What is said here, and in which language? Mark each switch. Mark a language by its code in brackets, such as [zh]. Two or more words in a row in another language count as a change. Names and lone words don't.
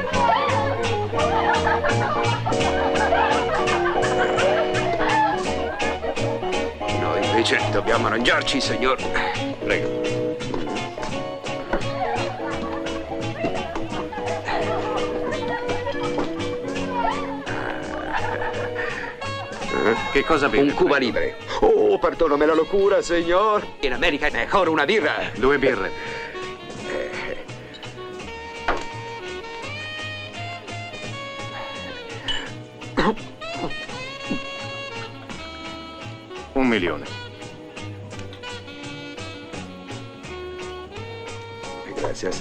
[it] Noi invece dobbiamo arrangiarci, signor. Prego. Che cosa bevi? Un Cuba Libre. [es] Oh, perdóname la locura, señor. [it] In America è mejor una birra. 2 birre. $1 milione. [es] Gracias.